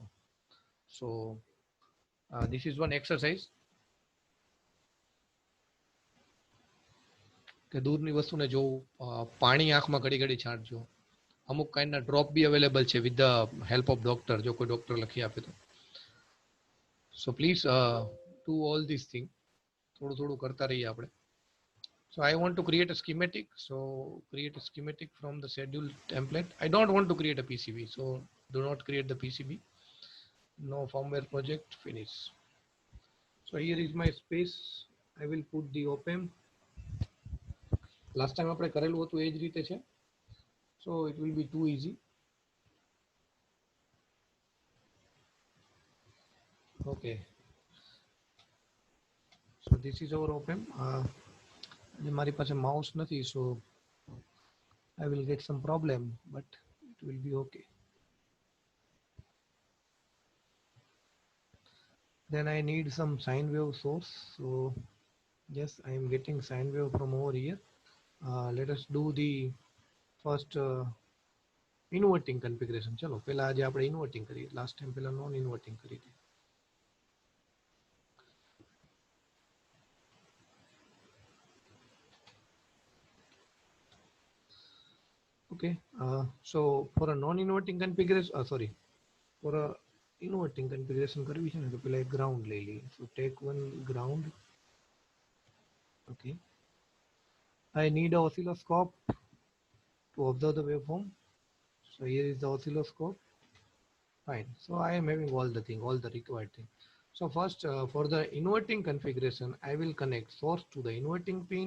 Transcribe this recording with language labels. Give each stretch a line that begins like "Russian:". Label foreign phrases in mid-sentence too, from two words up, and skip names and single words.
English: so this is one exercise
Gujarati: કે દૂરની વસ્તુને જોવું, પાણી આંખમાં ઘડી ઘડી છાંટજો. અમુક કાઇન્ડના
English: drop be available
Gujarati: છે
English: with the help of doctor,
Gujarati: જો કોઈ ડોક્ટર લખી આપે તો.
English: so please do all this thing.
Gujarati: થોડું થોડું કરતા રહીએ આપણે.
English: So I want to create a schematic. So create a schematic from the schedule template. I don't want to create a PCB. So do not create the PCB. No firmware project, finish. So here is my space. I will put the op-amp. Last time
Gujarati: આપણે કરેલું હતું એ જ રીતે છે.
English: So it will be too easy. Okay. So this is our op-amp.
Gujarati: મારી પાસે માઉસ નથી,
English: so I will get some problem, but it will be okay. Then I need some sine wave source. So yes, I am getting sine wave from over here. Let us do the first inverting configuration.
Gujarati: ચલો પહેલા આજે આપણે inverting કરીએ.
English: Last time
Gujarati: પહેલા
English: non inverting
Gujarati: કરી હતી.
English: Okay, so for a non-inverting configuration, for a inverting configuration
Gujarati: કરવી છે ને તો પહેલા એક ground લઈ લઈએ.
English: So take one ground. Okay, I need an oscilloscope to observe the waveform. So here is the oscilloscope. Fine. So I am having all the required thing. So first, for the inverting configuration, I will connect source to the inverting pin.